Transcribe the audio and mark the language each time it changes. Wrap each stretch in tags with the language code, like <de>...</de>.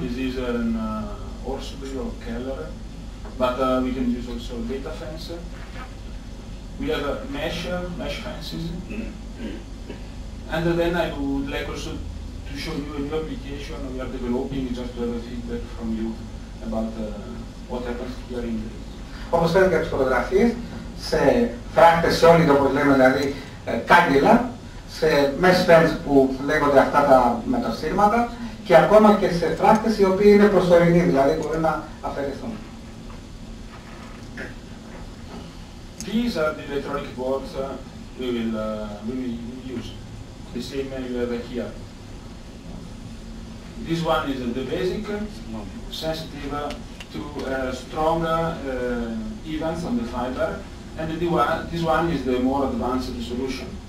<en>This is an Orsby or Keller, but we can use also data fence. We have mesh fences, and then I would like also to show you a new application we are developing just to have a feedback from you about what happens here in Greece.</en> <el>Όπως φαίνεται και από τις φωτογραφίες, σε φράκτες solid όπως λέμε, δηλαδή κάγκελα, σε mesh fence που λέγονται αυτά τα μετασύρματα και ακόμα και σε φράκτες οι οποίοι είναι προσωρινοί, δηλαδή μπορεί να αφαιρεθούν.</el> <en>These are the electronic boards we will use. The same you have here. This one is the basic, sensitive to strong events on the fiber, and this one is the more advanced solution.</en>